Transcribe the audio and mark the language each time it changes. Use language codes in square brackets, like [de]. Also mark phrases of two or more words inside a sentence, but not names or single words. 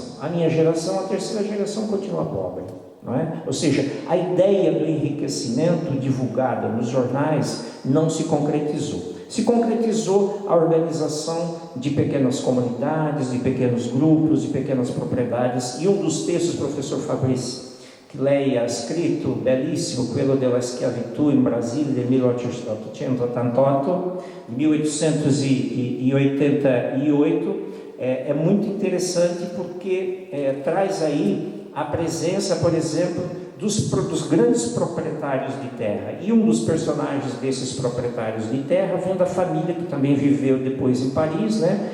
[pt] A minha geração, a terceira geração, continua pobre, não é? Ou seja, a ideia do enriquecimento divulgada nos jornais não se concretizou. Se concretizou a organização de pequenas comunidades, de pequenos grupos, de pequenas propriedades. E um dos textos, professor Fabrício, que [it] lei ha scritto, bellissimo, quello della schiavitù in Brasile del 1888, [pt] de 1888, é muito interessante porque traz aí a presença, por exemplo, dos grandes proprietários de terra. E um dos personagens desses proprietários de terra vem da família que também viveu depois em Paris, né?